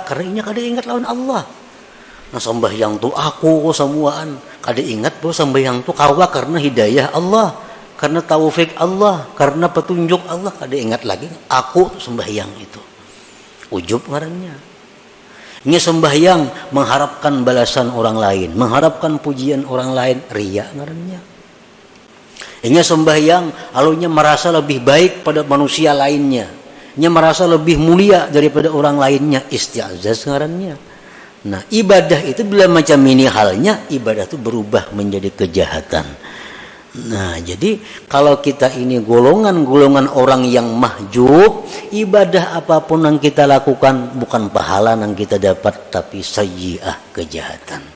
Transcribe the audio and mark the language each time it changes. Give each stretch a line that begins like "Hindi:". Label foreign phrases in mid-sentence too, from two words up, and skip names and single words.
Banjar: Karena ini kada ingat lawan Allah. Nah, sembahyang tu aku semuaan, kada ingat bahwa sembahyang tu kawa karena hidayah Allah, karena taufik Allah, karena petunjuk Allah. Kada ingat lagi aku sembahyang itu. Ujub ngarannya.
Indonesian: Ini sembahyang mengharapkan balasan orang lain, mengharapkan pujian orang lain, riya ngarannya. Ini sembahyang alunya merasa lebih baik pada manusia lainnya, nya merasa lebih mulia daripada orang lainnya, isti'zaz ngarannya. Nah, ibadah itu bila macam ini halnya, ibadah itu berubah menjadi kejahatan. Nah, jadi kalau kita ini golongan-golongan orang yang mahjub, ibadah apapun yang kita lakukan bukan pahala yang kita dapat, tapi sayyi'ah, kejahatan.